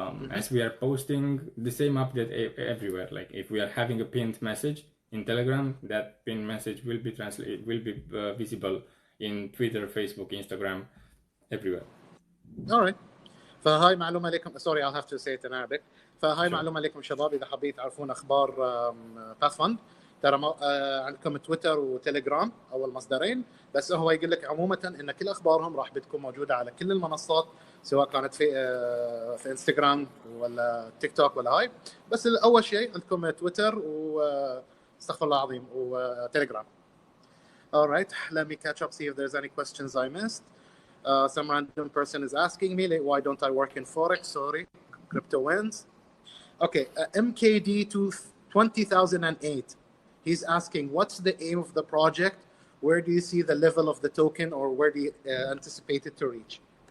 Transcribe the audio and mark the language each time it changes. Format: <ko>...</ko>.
<en>As we are posting the same update everywhere. Like if we are having a pinned message in Telegram, that pinned message will be visible in Twitter, Facebook, Instagram, everywhere. All right.</en> <ar>فهاي معلومة لكم.</ar> <en>Sorry, I'll have to say it in Arabic.</en> <ar>فهاي</ar> <en>Sure.</en> <ar>معلومة لكم شباب إذا حابين تعرفون أخبار PathFund. ترى عندكم تويتر وتليجرام أول مصدرين، بس هو يقول لك عموما إن كل أخبارهم راح بتكون موجودة على كل المنصات، سواء كانت في انستغرام ولا تيك توك ولا هاي. بس أول شيء عندكم تويتر استغفر الله العظيم وتليجرام.</ar> <en>All right, let me catch up, see if there's any questions I missed. Some random person is asking me, like, why don't I work in Forex? Sorry, crypto wins. Okay, MKD 2008. He's asking, what's the aim of the project? Where do you see the level of the token, or where do you anticipate it to reach?</en>